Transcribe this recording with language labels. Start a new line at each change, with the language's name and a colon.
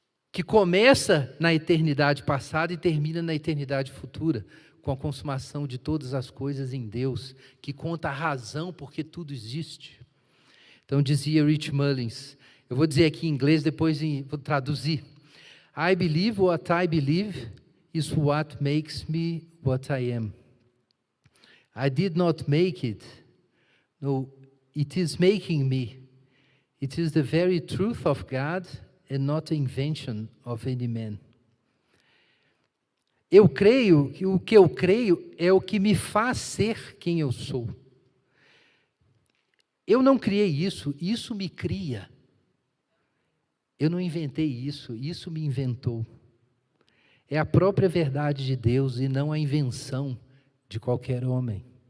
Portuguese: Que começa na eternidade passada e termina na eternidade futura, com a consumação de todas as coisas em Deus, que conta a razão por que tudo existe. Então dizia Rich Mullins, eu vou dizer aqui em inglês, depois vou traduzir.
English: I believe what I believe is what makes me what I am. I did not make it. No, it is making me. It is the very truth of God and not the invention of any man.
Portuguese: Eu creio que o que eu creio é o que me faz ser quem eu sou. Eu não criei isso, isso me cria. Eu não inventei isso, isso me inventou. É a própria verdade de Deus e não a invenção de qualquer homem.